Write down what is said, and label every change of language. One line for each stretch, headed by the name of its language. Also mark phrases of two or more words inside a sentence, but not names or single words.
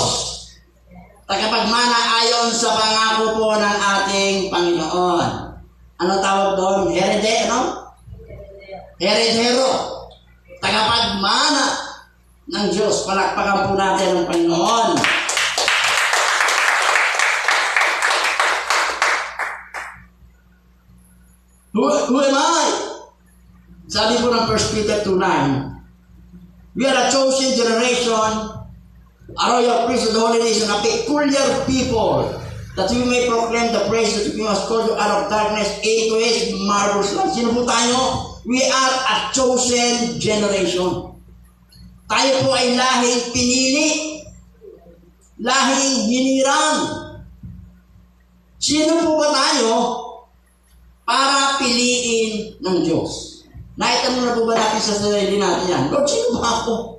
Filipino: Tagapagmana ayon sa pangako po ng ating Panginoon. Ano tawag doon? Heredero. Tagapagmana ng Diyos. Palakpakan po natin ang Panginoon.
English: Who am I?
Filipino: Sabi po ng 1 Peter 2:9,
English: we are a chosen generation, a royal priesthood, a holy nation, a peculiar people, that we may proclaim the praises of Him who has called you out of darkness into His marvelous light.
Filipino: Sino po tayo?
English: We are a chosen generation.
Filipino: Tayo po ay lahing pinili, lahing hinirang. Sino po ba tayo para piliin ng Diyos? Naitanong na po ba natin sa sarili natin yan? Lord, sino ba ako?